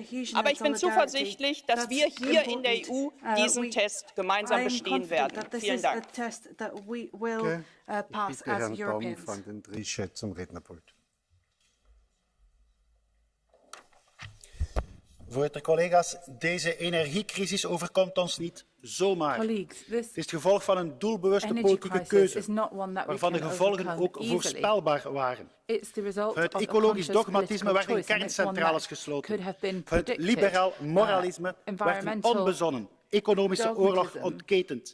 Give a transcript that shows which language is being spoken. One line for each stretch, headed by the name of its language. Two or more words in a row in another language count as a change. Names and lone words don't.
German: Aber ich bin zuversichtlich, dass wir hier in der EU diesen Test gemeinsam bestehen werden. Vielen Dank. Ich bitte Herrn Dom von den Trichet zum Rednerpult.
Dutch: Voorzitter, collega's, deze energiecrisis overkomt ons niet zomaar. Het is het gevolg van een doelbewuste politieke keuze, waarvan de gevolgen ook voorspelbaar waren. Vanuit ecologisch dogmatisme werden kerncentrales gesloten. Vanuit liberaal moralisme werd een onbezonnen economische oorlog ontketend.